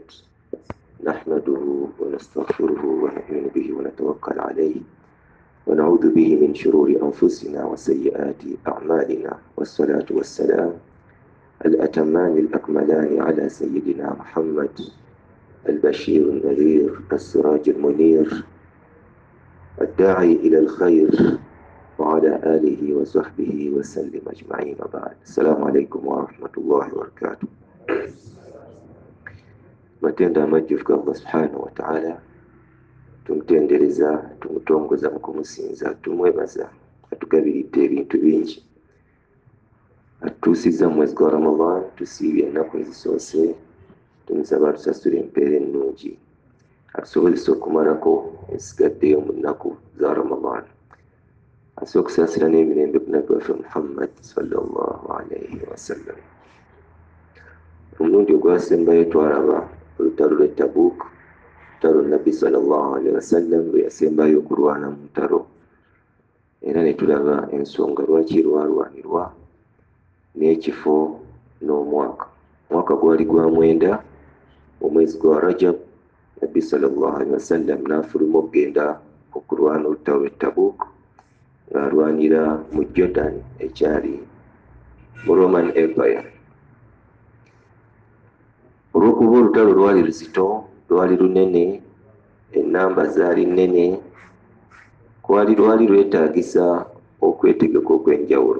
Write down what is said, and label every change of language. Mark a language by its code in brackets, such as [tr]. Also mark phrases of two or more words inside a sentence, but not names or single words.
[ar] نحمده ونستغفره ونؤمن به ونتوكل عليه ونعوذ به من شرور أنفسنا وسيئات أعمالنا والصلاة والسلام الأتمان الأكملان على سيدنا محمد البشير النذير السراج المنير الداعي إلى الخير وعلى آله وصحبه وسلم أجمعين وبعد. السلام عليكم ورحمة الله وبركاته. [lg] Matenda amajjufu ga Allah [ar] سبحانه وتعالى, [lg] tumutendereza, tumutongoza mu kumusinza, tumwebaza, atugabiridde ebintu bingi. Atutuusizza mu mwezi gwa Ramadan, tusiibye ennaku ezisoose, tumusaba atusasule empeera ennungi, atusobozesa okumalako ensigaddeyo mu nnaku za Ramadan. Asooka okusaasira n'emirembe ku nabbi waffe Muhammad [ar] صلى الله عليه وسلم. [lg] Omulundi ogwasembayo twaraba olutalo lw'e Tabuk, olutalo nabbi [ar] صلى الله عليه وسلم [lg] lwe yasembayo okulwana mu ntalo, era ne tulaba ensonga lwaki lwalwanirwa n'ekifo n'omwaka. Omwaka gwali gwa 9 omwezi gwa Rajab, nabbi [ar] صلى الله عليه وسلم [lg] n'afuluma okugenda okulwana olutalo lw'e Tabuk ng'alwanira mu Jordan ekyali mu Roman Empire. Olw'okuba olutalo lwali luzito, lwali lunene, ennamba zaali nnene, lwali lwetaagisa okwetegeka okw'enjawulo.